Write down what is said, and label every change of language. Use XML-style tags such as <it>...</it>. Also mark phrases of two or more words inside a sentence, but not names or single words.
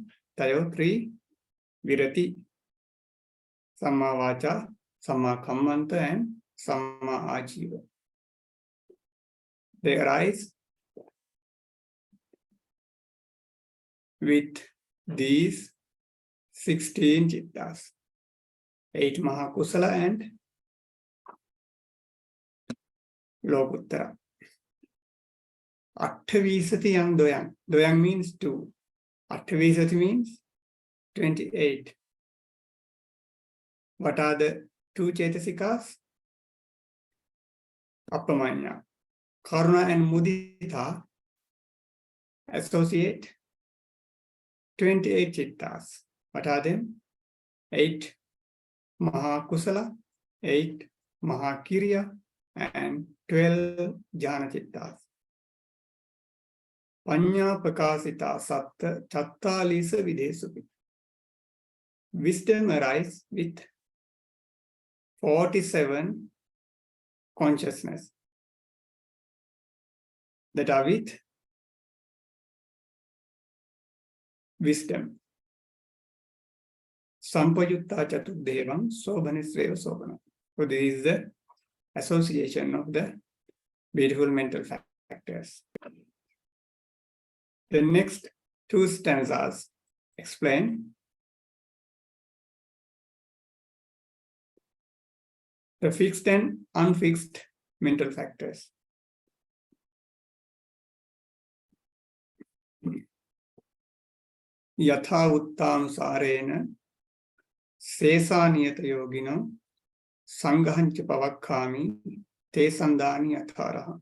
<pi>Tayo 3, Virati, Samma Vacha, Samma Kammanta, and Samma Ajiva.</pi> <en>They arise with these 16 chittas.</en> <pi>8 Mahakusala and Lokuttara. Atthavisati and Doyang.</pi> <en>Doyang means 2. Atthavisati means 28. What are the 2 Cetasikas? Appamanya. Karuna and Mudita associate 28 chittas. What are them? 8 Mahakusala, 8 Mahakirya, and 12</en> <pi>jhana chittas. Paññā prakāsitā satta cattālīsa vidēsupi.</pi> <en>Wisdom arises with 47 consciousness that are with wisdom.</en> <pi>Sampayutta Chatuddevam Sobhanisreva Sobhana.</pi> <en>So this is the association of the beautiful mental factors. The next two stanzas explain the fixed and unfixed mental factors.</en> <pi>Yatha uttānusārena sēsāniyata yogino sangahanca pavakkāmi te sandāni yathāraha.</pi>